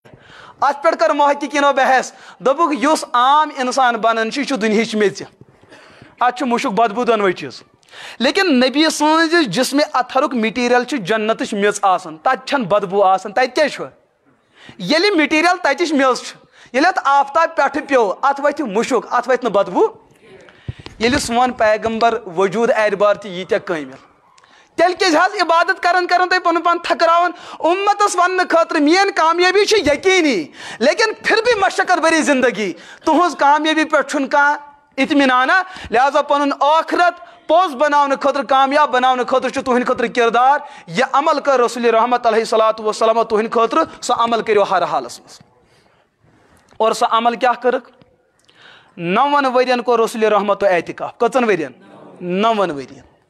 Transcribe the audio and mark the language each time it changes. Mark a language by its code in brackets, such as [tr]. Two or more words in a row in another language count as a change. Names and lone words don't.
[ks] اتھ پٮ۪ٹھ کٔر محققیٖنو بحث دوٚپُکھ یُس عام انسان بنان چھُ یہِ چھُ دُنہِچ میژِ اتھ چھُ مُشُک بدبوٗ دۄنوے چیٖز لیکن نبی سٕنٛزِ جسمِ اطہرُک میٹیٖریل چھُ جنتٕچ میژ آسان تتہِ چھنہٕ بدبوٗ آسان تتہِ کیٛاہ چھُ ییٚلہِ میٹیٖریل تتِچ میژ چھِ ییٚلہِ اتھ آفتاب پٮ۪ٹھٕ پیوٚو اتھ وتھِ مُشُک اتھ وتھِ نہٕ بدبوٗ ییٚلہِ سون پیغمبر وجوٗد اعتبار تہِ ییٖتیاہ کٲمِل تیٚلہِ کیازِ حظ عبادت کران تُہۍ پنُن پان تھکراوان اُمتس وننہٕ خٲطرٕ میٲنۍ کامیٲبی چھِ یقیٖنی لیکن [ur] پھر بھی مشقت بھری زندگی [ks] تُہنٛز کامیٲبی پٮ۪ٹھ چھُنہٕ کانٛہہ اطمینانا لہٰذا پنُن ٲخرت پوٚز بناونہٕ خٲطرٕ کامیاب بناونہٕ خٲطرٕ چھُ تُہنٛدِ خٲطرٕ کردار یہِ عمل کٔر رسول رحمت [ar] علیہ الصلوۃ والسلام [ks] تُہنٛدِ خٲطرٕ سُہ عمل کٔرِو ہر حالس منٛز اور سۄ عمل کیٛاہ کٔرٕکھ 9 ؤرین کوٚر رسول رحمتو اعتکاف کٔژن ؤرین 9 ؤرین